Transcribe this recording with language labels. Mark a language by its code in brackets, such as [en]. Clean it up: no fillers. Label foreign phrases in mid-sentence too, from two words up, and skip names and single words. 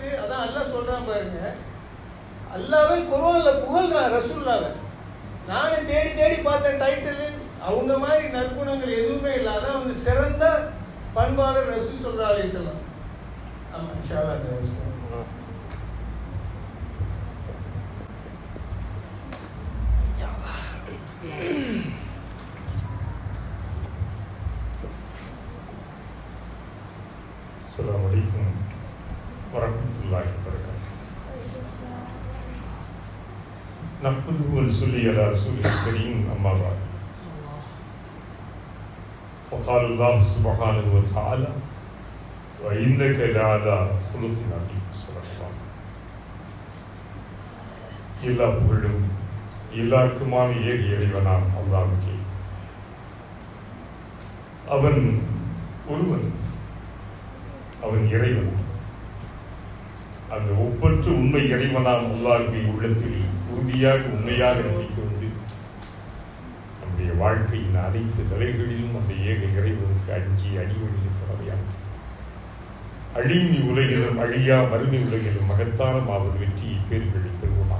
[ta] அதான் அல்லாஹ் சொல்றான் பாருங்க, அல்லாஹ்வே குர்ஆன்ல புகழ்றான் ரசூலுல்லாஹ்வை. நானும் தேடி தேடி பார்த்த டைட்டில் அவங்க மாதிரி நற்குணங்கள் எதுவுமே இல்லை. அதான் சிறந்த பண்பாளர் ரசூல் [ar] صلى الله عليه وسلم. ஆமா إن شاء الله. السلام عليكم ورحمة الله وبركاته. نحمده ونصلي على رسوله الكريم أما بعد. فقال الله سبحانه وتعالى وإنك لعلى خلق عظيم. صدق الله. [ta] எல்லா புகழும் எல்லாருக்குமான ஏக இறைவனாம் அல்லாஹ்வுக்கே. அவன் ஒருவன், அவன் இறைவன். அந்த ஒப்பற்ற உண்மை இறைவனாம் அல்லாஹ்வை உள்ளத்தில் உறுதியாக உண்மையாக நம்பிக்கை கொண்டு நம்முடைய வாழ்க்கையின் அனைத்து நிலைகளிலும் அந்த ஏக இறைவனுக்கு அஞ்சி அடிவழியில் பரவையாக அழிமி உலகிலும் அழியா மறுமை உலகிலும் மகத்தான மாபெரும் வெற்றியை பேர்களை பெறுவோமாக.